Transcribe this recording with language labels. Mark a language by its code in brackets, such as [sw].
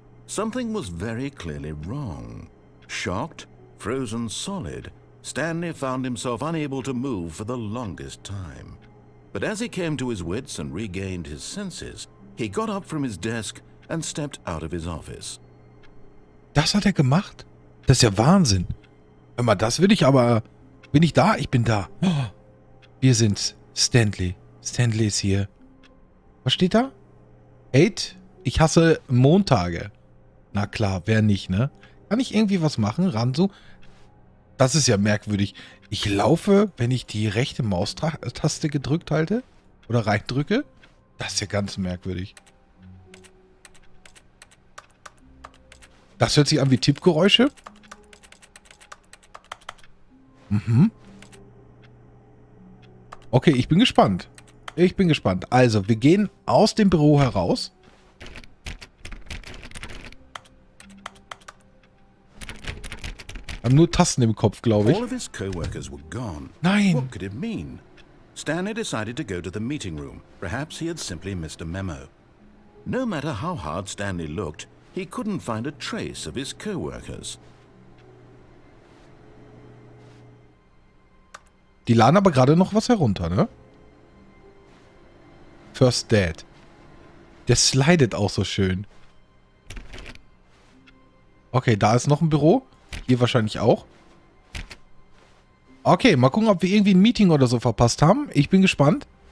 [en] Something was very clearly wrong. Shocked, frozen solid, Stanley found himself unable to move for the longest time. But as he came to his wits and regained his senses, he got up from his desk and stepped out of his office. [de] Das hat er gemacht? Das ist ja Wahnsinn. Hör mal, das würde ich aber... Bin ich da? Ich bin da. Oh, wir sind's. Stanley. Stanley ist hier. Was steht da? Hate? Ich hasse Montage. Na klar, wer nicht, ne? Kann ich irgendwie was machen? Ranzo? Das ist ja merkwürdig. Ich laufe, wenn ich die rechte Maustaste gedrückt halte oder reindrücke. Das ist ja ganz merkwürdig. Das hört sich an wie Tippgeräusche. Mhm. Okay, ich bin gespannt. Ich bin gespannt. Also, wir gehen aus dem Büro heraus. Haben nur Tasten im Kopf, glaube ich. [en] All of his co-workers were gone. [de] Nein. [en] What could it mean? Stanley decided to go to the meeting room. Perhaps he had simply missed a memo. No matter how hard Stanley looked, he couldn't find a trace of his co-workers. [de] Die laden aber gerade noch was herunter, ne? First Dad. Der slidet auch so schön. Okay, da ist noch ein Büro. Hier wahrscheinlich auch. Okay, mal gucken, ob wir irgendwie ein Meeting oder so verpasst haben. Ich bin gespannt.